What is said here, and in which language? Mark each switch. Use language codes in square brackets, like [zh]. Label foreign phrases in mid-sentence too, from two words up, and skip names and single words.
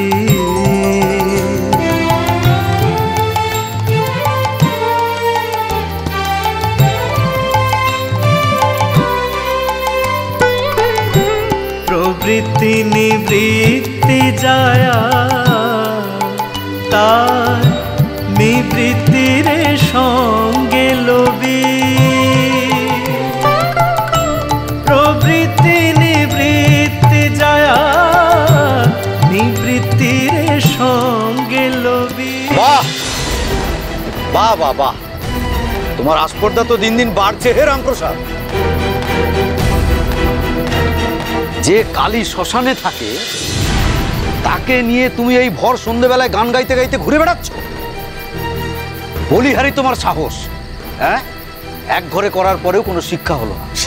[bn] প্রবৃত্তি নিবৃত্তি জায়া তার নিবৃত্তি রে সঙ্গে লবি। প্রবৃত্তি নিবৃত্তি জায়া নিবৃত্তি রে সঙ্গে লবি। বাহ বাহ বাহ বাহ, তোমার আস্পর্ধা তো দিন দিন बाढ़ছে হে রামপ্রসাদ। যে কালী শ্মশানে থাকে তাকে নিয়ে তুমি এই ভর সন্ধ্যেবেলায় গান গাইতে গাইতে ঘুরে বেড়াচ্ছ। বলিহারি তোমার সাহস, হ্যাঁ? এক ঘরে করার পরেও কোনো শিক্ষা হলো না।